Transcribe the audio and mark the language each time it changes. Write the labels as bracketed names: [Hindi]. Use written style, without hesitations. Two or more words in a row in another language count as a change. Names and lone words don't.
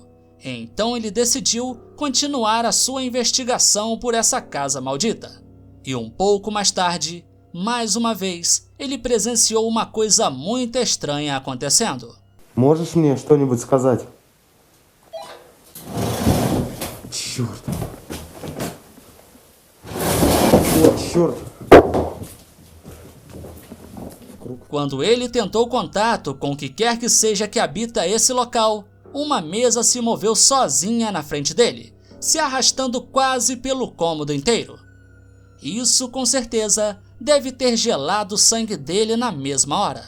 [Portuguese] Então ele decidiu continuar a sua investigação por essa casa maldita. E um pouco mais tarde, mais uma vez, ele presenciou uma coisa muito estranha acontecendo. [Russian] Можешь мне что-нибудь сказать? Черт. Черт. [Portuguese] Quando ele tentou contato com o que quer que seja que habita esse local, uma mesa se moveu sozinha na frente dele, se arrastando quase pelo cômodo inteiro. Isso com certeza deve ter gelado o sangue dele na mesma hora.